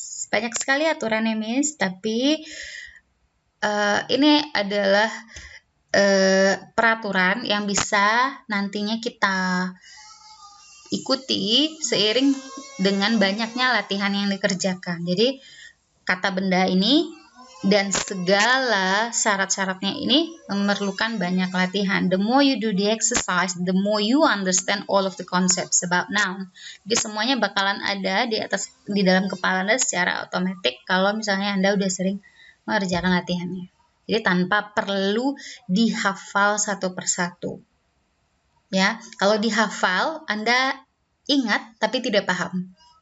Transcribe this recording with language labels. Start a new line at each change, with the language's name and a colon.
Indonesian: Banyak sekali aturannya, Miss, tapi ini adalah peraturan yang bisa nantinya kita ikuti seiring dengan banyaknya latihan yang dikerjakan. Jadi kata benda ini dan segala syarat-syaratnya ini memerlukan banyak latihan.
English: The more you do the exercise, the more you understand all of the concepts about noun.
Indonesian: Jadi semuanya bakalan ada di dalam kepala Anda secara otomatis kalau misalnya Anda udah sering mengerjakan latihannya. Jadi tanpa perlu dihafal satu persatu. Ya, kalau dihafal Anda ingat tapi tidak paham.